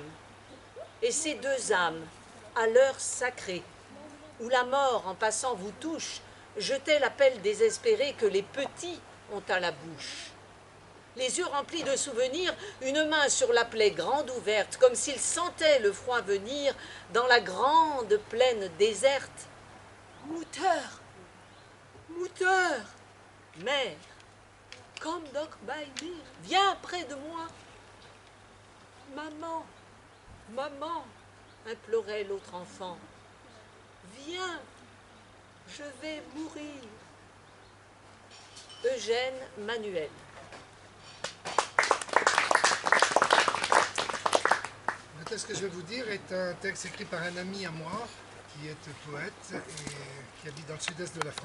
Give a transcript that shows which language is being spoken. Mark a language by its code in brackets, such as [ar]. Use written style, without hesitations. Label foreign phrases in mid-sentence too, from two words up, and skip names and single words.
[fr] Et ces 2 âmes, à l'heure sacrée, où la mort en passant vous touche, jetaient l'appel désespéré que les petits ont à la bouche. Les yeux remplis de souvenirs, une main sur la plaie grande ouverte, comme s'ils sentaient le froid venir dans la grande plaine déserte. [de] Mutter, Mutter, mère, komm doch bei mir, [fr] viens près de moi. Maman, maman, implorait l'autre enfant, viens, je vais mourir. Eugène Manuel. Le texte que je vais vous dire est un texte écrit par un ami à moi qui est poète et qui habite dans le sud-est de la France.